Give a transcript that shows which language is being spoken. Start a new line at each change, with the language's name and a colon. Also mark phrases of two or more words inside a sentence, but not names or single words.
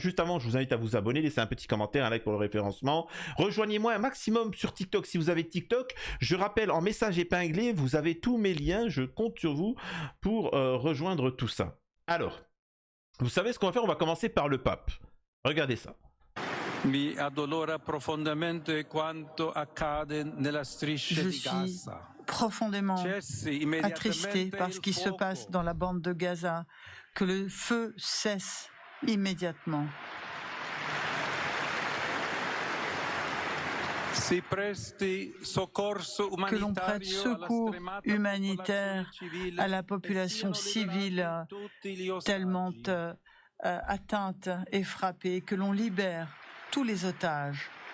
French: Juste avant, je vous invite à vous abonner, laisser un petit commentaire, un like pour le référencement. Rejoignez-moi un maximum sur TikTok si vous avez TikTok. Je rappelle, en message épinglé, vous avez tous mes liens. Je compte sur vous pour rejoindre tout ça. Alors, vous savez ce qu'on va faire? On va commencer par le pape. Regardez ça.
Italian: Mi addolora profondamente quanto accade nella striscia di Gaza.
French: Profondément attristé par ce qui se passe dans la bande de Gaza, que le feu cesse immédiatement. Que l'on prête secours humanitaire à la population civile tellement atteinte et frappée, que l'on libère tous les otages.